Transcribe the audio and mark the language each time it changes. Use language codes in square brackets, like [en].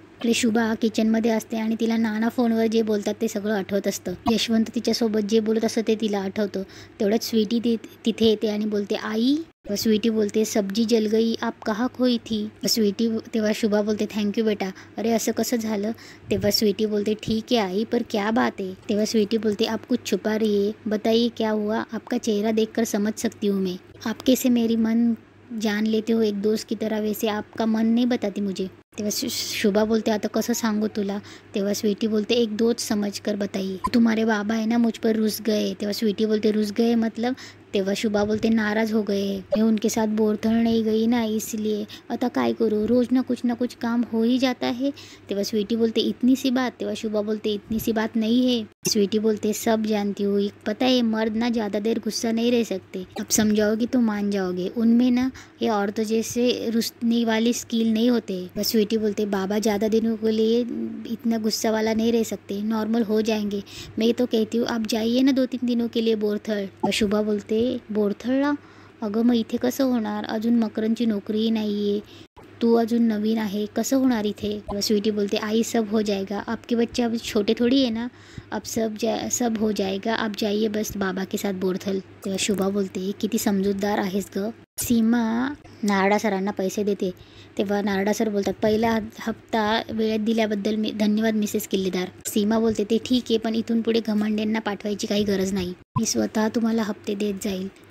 [mr] आपली शुभा किचनमध्ये असते आणि तिला नाना फोनवर जे बोलतात ते सगळं आठवत असतं. यशवंत तिच्यासोबत जे बोलत असतं ते तिला आठवतं. तेवढ्यात स्वीटी तिथे येते आणि बोलते, आई. स्वीटी बोलते, [hi] सब्जी जल गई, आप कहाँ खोई थी. [mr] तेव्हा शुभा बोलते, थँक्यू बेटा. अरे असं कसं झालं. तेव्हा स्वीटी बोलते, [hi] ठीक है आई, पर क्या बात है. तेव्हा स्वीटी बोलते, आप कुछ छुपा रही है, बताइए क्या हुआ. आपका चेहरा देखकर समझ सकती हूँ मैं, आपके से मेरी मन जान लेते हो एक दोस्त की तरह, वैसे आपका मन नहीं बताती मुझे. [mr] तेव्हा शुभा बोलते आता कसं सांगू तुला. तेव्हा स्वीटी बोलते [hi] एक दोस्त समझ कर बताइए. तुम्हारे बाबा है ना मुझ पर रुस गए. [mr] तेव्हा स्वीटी बोलते [hi] रुस गए मतलब. [mr] तेव्हा शुभा बोलते [hi] नाराज़ हो गए. मैं उनके साथ बोरथळ नहीं गई ना इसलिए. [mr] आता काय [hi] करूँ, रोज़ ना कुछ काम हो ही जाता है. [mr] तेव्हा स्वीटी बोलते [hi] इतनी सी बात. [mr] तेव्हा शुभा बोलते [hi] इतनी सी बात नहीं है. स्वीटी बोलते सब जानती हूँ, पता है मर्द ना ज़्यादा देर गुस्सा नहीं रह सकते. अब समझाओगी तो मान जाओगे. उनमें ना ये औरतों जैसे रुसने वाली स्किल नहीं होते. बस स्वीटी बोलते बाबा ज़्यादा दिनों के लिए इतना गुस्सा वाला नहीं रह सकते, नॉर्मल हो जाएंगे. मैं तो कहती हूँ आप जाइए ना 2-3 दिनों के लिए बोरथळ. [mr] शुभा बोलते बोरथळला. अगं मग इथे कसं होणार, अजून मकरंदची नोकरीही नाही आहे, तू अजून नवीन आहे, कसं होणार इथे. [hi] स्वीटी बोलते आई सब हो जाएगा, आपके बच्चे अब छोटे थोड़ी है ना, अब सब हो जाएगा, आप जाइए बस बाबा के साथ बोरथल. [mr] तेव्हा शुभा बोलते किती समजूतदार आहेस ग. सीमा नारडा सरांना पैसे देते. तेव्हा नारडा सर बोलतात पहिला हप्ता वेळेत दिल्याबद्दल मी धन्यवाद मिसेस किल्लेदार. सीमा बोलते ते ठीक आहे, पण इथून पुढे घमंड्यांना पाठवायची काही गरज नाही, मी स्वतः तुम्हाला हप्ते देत जाईल.